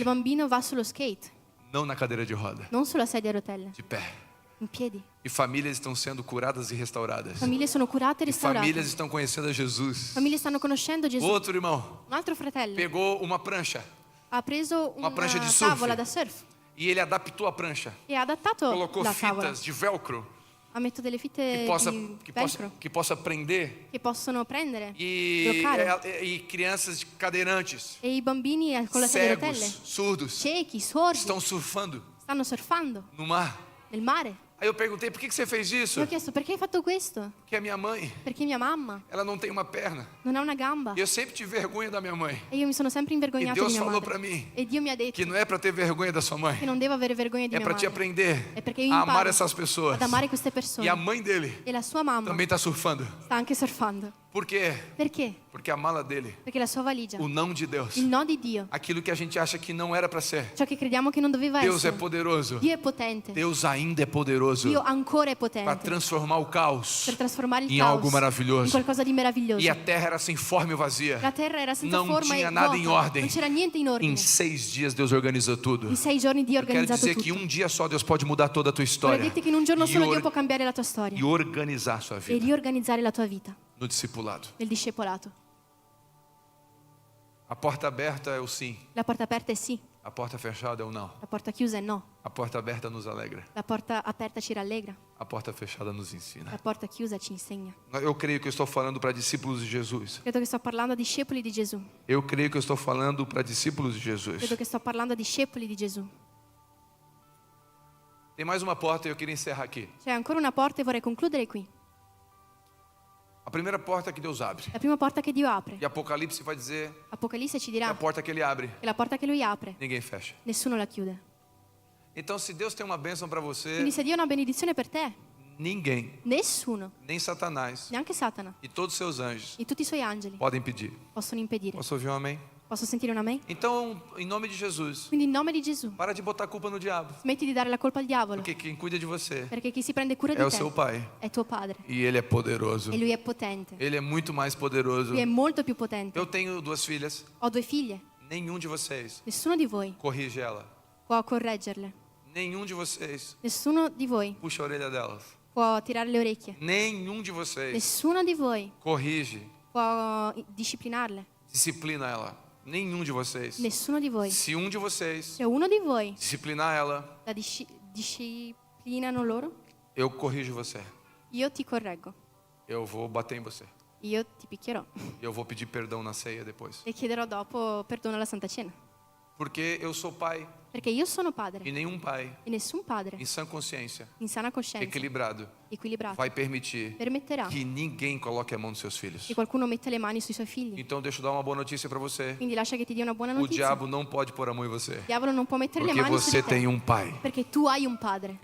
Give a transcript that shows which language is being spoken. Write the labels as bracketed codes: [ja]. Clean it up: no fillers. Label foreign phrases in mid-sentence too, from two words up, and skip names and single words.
[it] bambino va sullo skate, [pt] não na cadeira de roda, [it] non sulla sedia a rotelle, [pt] de pé. [it] in piedi. [pt] E famílias estão sendo curadas e restauradas. [it] Famiglie sono curate e [pt] E famílias [it] restaurate. [pt] estão conhecendo a Jesus. [it] Famiglie stanno conoscendo Gesù. [pt] Outro irmão [it] Un altro fratello [pt] pegou uma prancha [it] ha preso Una una prancha di surf. tavola da surf [pt] e ele adaptou a prancha. [it] e ha adattato [pt] Colocou [it] la tavola. [pt] fitas de velcro [it] Ha messo delle fitte di velcro [pt] que possa prender. [it] che possono prendere, E, bloccare. [pt] e crianças cadeirantes, [it] E i bambini con la sedia a [pt] cegos, [it] rotelle, [pt] surdos, [it] ciechi, sordi, [pt] estão surfando [it] stanno surfando [pt] no mar. [it] nel mare. [pt] Aí eu perguntei, por que você fez isso? [it] E ho chiesto perché hai fatto questo? [pt] Porque a minha mãe, [it] Perché mia mamma [pt] ela não tem uma perna. [it] non ha una gamba. [pt] E eu sempre tive vergonha da minha mãe. [it] E io mi sono sempre E invergognata di [pt] Deus [it] mia [pt] falou [it] madre. [pt] para mim [it] E Dio mi ha detto [pt] que não é para ter vergonha da sua mãe, [it] che non devo avere vergogna di [pt] é [it] mia [pt] para te [it] madre. [pt] aprender [it] È perché io [pt] a amar [it] imparo [pt] essas pessoas. [it] ad amare queste persone. [pt] E a mãe dele [it] E la sua mamma [pt] também está surfando. [it] sta anche surfando. [pt] Por quê? [it] Perché? [pt] Porque a mala dele, [it] Perché la sua valigia, [pt] o não de Deus, [it] il no di Dio, [pt] aquilo que a gente acha que não era para ser. [it] ciò che crediamo che non doveva [pt] Deus é [it] essere. [pt] poderoso. [it] Dio è potente. [pt] Deus ainda é poderoso [it] Dio ancora è [pt] para [it] potente [pt] transformar o caos [it] per trasformare il [pt] em [it] caos [pt] algo maravilhoso. [it] in qualcosa di meraviglioso. [pt] E a terra era sem forma e vazia. [it] La terra era senza [pt] Não [it] forma [pt] tinha [it] e [pt] nada [it] vuota, [pt] em ordem. [it] non c'era niente in ordine. [pt] Em 6 dias Deus organizou tudo. [it] In 6 giorni Dio ha [pt] Eu quero [it] organizzato [pt] dizer [it] tutto. [pt] que um dia só Deus pode mudar toda a tua [it] Vorrei [pt] história [it] dirti che in un giorno [pt] e, [it] solo Dio [pt] or- [it] può cambiare la tua storia [pt] e organizar a sua [it] e [pt] vida [it] riorganizzare la tua vita [pt] no discipulado. [it] nel discepolato. [pt] A porta aberta é o sim, [it] La porta aperta è sì, [pt] a porta fechada é o não. [it] la porta chiusa è no. [pt] A porta aberta nos alegra, [it] La porta aperta ci rallegra, [pt] a porta fechada nos [it] la [pt] ensina. [it] porta chiusa ci insegna. [pt] Eu creio que eu estou falando para discípulos de Jesus. [it] Credo che sto parlando a discepoli di Gesù. [pt] Eu creio que eu estou falando para discípulos de Jesus. [it] Credo che sto parlando a discepoli di Gesù. [pt] Tem mais uma porta e eu queria encerrar aqui. [it] C'è ancora una porta e vorrei concludere qui. [pt] A primeira porta que Deus abre. [it] La prima porta che Dio apre. [pt] E Apocalipse vai dizer [it] Apocalisse ci [pt] que a [it] dirà [pt] porta que ele abre, [it] che la porta che Lui apre, [pt] ninguém fecha. [it] nessuno la chiude. [pt] Então, se Deus tem uma bênção para você, [it] Quindi se Dio ha una benedizione per te, [pt] ninguém, [it] nessuno, [pt] nem Satanás [it] neanche Satana [pt] e todos os seus anjos [it] e tutti i suoi angeli [pt] podem pedir. [it] possono impedire. [pt] Posso ouvir um amém? [it] Posso sentire un amen? [pt] Então, em nome de Jesus, [it] Quindi in nome di Gesù, [pt] para de botar a culpa no diabo. [it] smetti di dare la colpa al diavolo, [pt] Porque quem cuida de você [it] perché chi si prende cura [pt] é [it] di [pt] o [it] te [pt] seu pai. [it] è tuo padre [pt] E ele é poderoso. [it] e Lui è potente. [pt] Ele é muito mais poderoso. [it] Lui è molto più potente. [pt] Eu tenho 2 filhas. [it] Ho 2 figlie, [pt] Nenhum de vocês [it] nessuno di voi [pt] corrige ela. [it] può correggerle, [pt] Nenhum de vocês [it] nessuno di voi [pt] puxa a orelha delas. [it] può tirare le orecchie, [pt] Nenhum de vocês [it] nessuno di voi [pt] corrige, [it] può disciplinarle, [pt] disciplina ela. Nenhum de vocês. [it] nessuno di voi. [pt] Se um de vocês [it] Se uno di voi [pt] disciplinar ela, [it] la disciplinano loro, [pt] eu corrijo você. [it] io ti correggo, [pt] Eu vou bater em você. [it] io ti picchierò [pt] E eu vou pedir perdão na ceia depois. [it] e chiederò dopo perdono alla Santa Cena. [pt] Porque eu sou pai [it] Perché io sono padre [pt] e nenhum pai, [it] e nessun padre [pt] em sã consciência, [it] in sana coscienza, [pt] equilibrado, [it] equilibrato, [pt] vai permitir [it] permetterà [pt] que ninguém coloque a mão nos seus filhos. [it] che qualcuno metta le mani sui suoi figli. [pt] Então deixa eu dar uma boa notícia para você. [it] Quindi lascia che ti dia una buona [pt] O [it] notizia. [pt] diabo não pode pôr a mão em você. [it] Il diavolo non può mettere le [pt] Porque [it] mani su [pt] você [it] di [pt] tem [it] te, [pt] um pai. [it] perché tu hai un padre